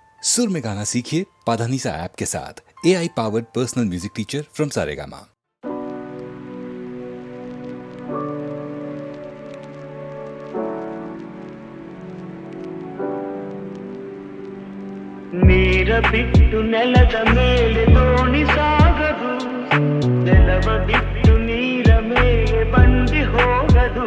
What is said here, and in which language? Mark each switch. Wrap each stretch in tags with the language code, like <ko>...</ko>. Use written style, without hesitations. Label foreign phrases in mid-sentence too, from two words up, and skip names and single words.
<hi>सुर में गाना सीखिए पाधानीसा ऐप के साथ।</hi> <en>AI powered personal music teacher from</en> <hi>सारेगामा।</hi> <kn>ನೀರ ಬಿಟ್ಟು ನೆಲದ ಮೇಲೆ ದೋಣಿ ಸಾಗದು, ನೆಲವ ಬಿಟ್ಟು ನೀರ ಮೇಲೆ ಬಂಡಿ ಹೋಗದು.</kn>